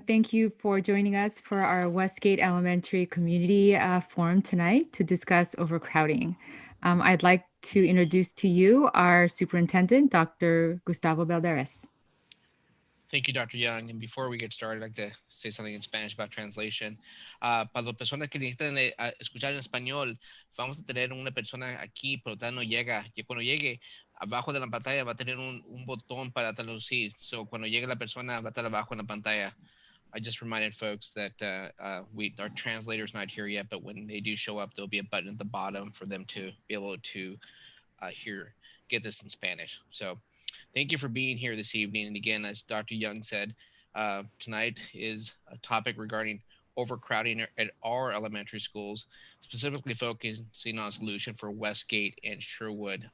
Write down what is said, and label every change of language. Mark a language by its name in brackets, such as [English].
[English] Thank you for joining us for our Westgate Elementary Community Forum tonight to discuss overcrowding. I'd like to introduce to you our superintendent, Dr. Gustavo Balderas. Thank you, Dr. Young. And before we get started, I'd like to say something in Spanish about translation. [Spanish] Para las personas que necesitan escuchar en español, vamos a tener una persona aquí, pero todavía no llega. Y cuando llegue, abajo de la pantalla va a tener un botón para traducir. So, cuando llegue la persona, va a estar abajo en la pantalla. [English] I just reminded folks that our translator's not here yet, but when they do show up, there'll be a button at the bottom for them to be able to get this in Spanish. So thank you for being here this evening. And again, as Dr. Young said, tonight is a topic regarding overcrowding at our elementary schools, specifically focusing on a solution for Westgate and Sherwood.